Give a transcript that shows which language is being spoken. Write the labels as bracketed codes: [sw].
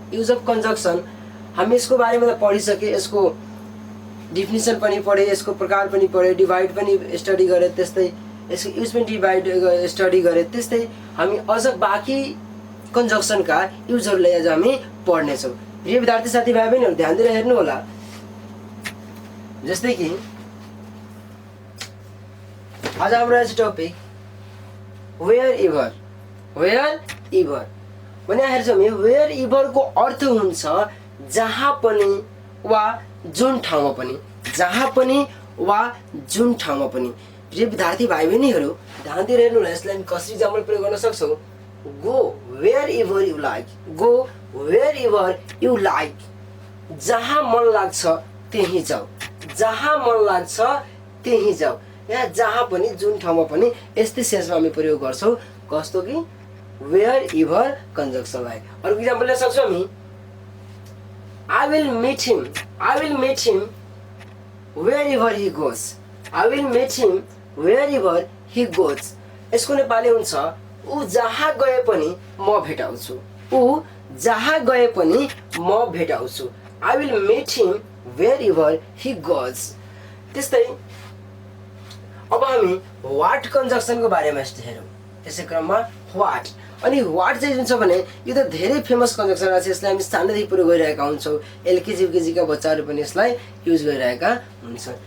[ne] Use of conjunction हामी यसको बारेमा त पढिसके, यसको डिफिनिसन पनि पढे, यसको प्रकार पनि पढे, डिभाइड पनि स्टडी गरे, त्यस्तै यसको युज पनि डिभाइड स्टडी गरे। त्यस्तै हामी अझ बाँकी कन्जक्सनका युजहरूलाई आज हामी पढ्नेछौँ। प्रिय विद्यार्थी साथीभाइ बहिनीहरू ध्यान दिएर हेर्नु होला। जस्तै कि आज हाम्रो रहेछ topic where ever. Where ever भने हेर्छौँ हामी, वेयर एभरको अर्थ हुन्छ जहाँ पनि वा जुन ठाउँमा पनि, जहाँ पनि वा जुन ठाउँमा पनि। प्रिय विद्यार्थी भाइ बहिनीहरू ध्यान दिएर हेर्नु होला, यसलाई हामी कसरी इक्जाम्पल प्रयोग गर्न सक्छौँ। [en] Go wherever you like. Go wherever you like. [ne] जहाँ मन लाग्छ त्यहीँ जाऊ। जहाँ मन लाग्छ त्यहीँ जाऊ। यहाँ जहाँ पनि जुन ठाउँमा पनि यस्तै सेन्समा हामी प्रयोग गर्छौँ। कस्तो कि वेयर एभर कन्जक्सनलाई। अर्को इक्जाम्पल लिन सक्छौँ हामी, [en] I will meet him. I will meet him wherever he goes. I will meet him wherever he goes. [ne] यसको नेपाली हुन्छ ऊ जहाँ गए पनि म भेटाउँछु। ऊ जहाँ गए पनि म भेटाउँछु। [en] I will meet him wherever he goes. [ne] त्यस्तै अब हामी वाट कन्जक्सनको बारेमा हेरौँ। त्यसै क्रममा वाट अनि वाट चाहिँ जुन छ भने यो त धेरै फेमस कन्जक्सन रहेछ। यसलाई हामी सानैदेखि प्रयोग गरिरहेका हुन्छौँ। एलकेजी युकेजीका बच्चाहरू पनि यसलाई युज गरिरहेका हुन्छन्।